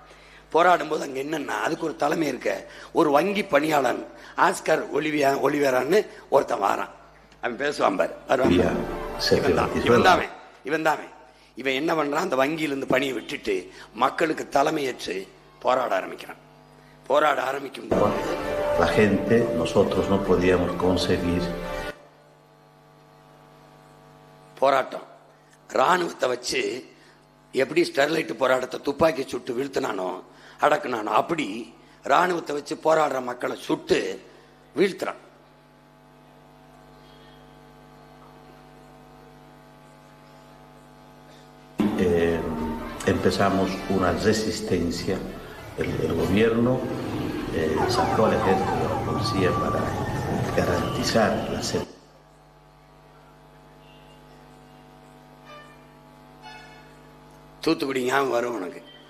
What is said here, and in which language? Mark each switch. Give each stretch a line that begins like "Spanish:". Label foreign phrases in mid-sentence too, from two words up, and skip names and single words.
Tamil: போராடும் போது அங்க என்னன்னா, அதுக்கு ஒரு தலைமை இருக்க, ஒரு வங்கி பணியாளன் ஆஸ்கர் ஒலிவேரான்னு ஒருத்தன் வாரான். அவன் பேசுவான் பாரு, இவன் என்ன பண்றான், அந்த வங்கியிலிருந்து பணியை விட்டுட்டு மக்களுக்கு தலைமையேற்று போராட ஆரம்பிக்கிறான். போராட ஆரம்பிக்கும் போது
Spanish: la gente, nosotros no podíamos conseguir
Tamil: போராட்டம். ராணுவத்தை வச்சு எப்படி ஸ்டெர்லைட் போராட்டத்தை துப்பாக்கி சுட்டு வீழ்த்தினானோ அடக்குனானோ அப்படி ராணுவத்தை வச்சு போராடுற மக்களை சுட்டு வீழ்த்துறான்.
Spanish: Empezamos una resistencia, el gobierno sacó al ejército y a la policía para garantizar la seguridad.
Tamil: தூத்துக்குடி ஞாபகம் வரும் உனக்கு.